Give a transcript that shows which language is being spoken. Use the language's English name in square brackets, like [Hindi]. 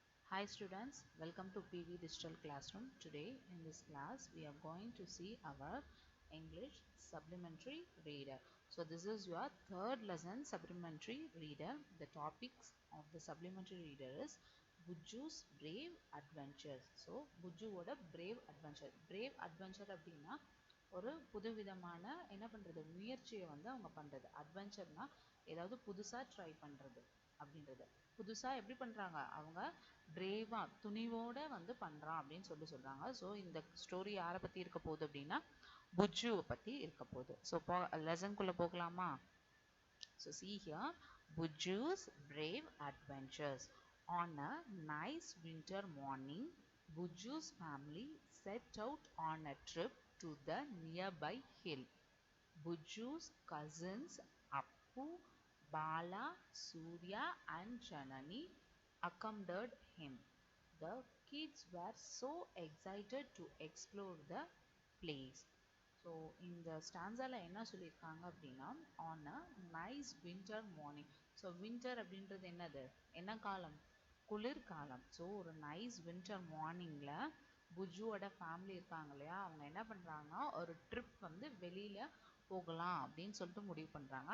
[English] Hi students, welcome to PV Digital Classroom. Today in this class we are going to see our English supplementary reader. So this is your third lesson supplementary reader. The topics of the supplementary reader is Buju's Brave Adventures. So Buju oda Brave Adventure. [Tamil] Brave Adventure அப்படினா ஒரு புதுவிதமான என்ன பண்றது முயற்சியை வந்து அவங்க பண்றது. அட்வென்ச்சர்னா ஏதாவது புதுசா ட்ரை பண்றது அப்படின்றது. புதுசா எப்படி பண்றாங்க அவங்க பிரேவா துணிவோட வந்து பண்றான் அப்படின்னு சொல்றாங்க. ஸோ இந்த ஸ்டோரி யாரை பத்தி இருக்க போகுது அப்படின்னா புஜ்ஜுவை பத்தி இருக்க போகுது. ஸோ லெசன்குள்ள போகலாமா? [English] So see here, Buju's Brave Adventures. On a nice winter morning, Buju's family set out on a trip to the nearby hill. Buju's cousins Appu, Bala, Surya and Janani accompanied him. The kids were so excited to explore the place. [Tamil] So இந்த ஸ்டான்ஸால என்ன சொல்லியிருக்காங்க அப்படின்னா [English] On a nice winter morning. [Tamil] So winter அப்படின்றது என்னது, என்ன காலம்? குளிர்காலம். So ஒரு நைஸ் வின்டர் மார்னிங்கில் புஜுவோட ஃபேமிலி இருக்காங்க இல்லையா, அவங்க என்ன பண்ணுறாங்கன்னா ஒரு ட்ரிப் வந்து வெளியில் போகலாம் அப்படின்னு சொல்லிட்டு முடிவு பண்ணுறாங்க.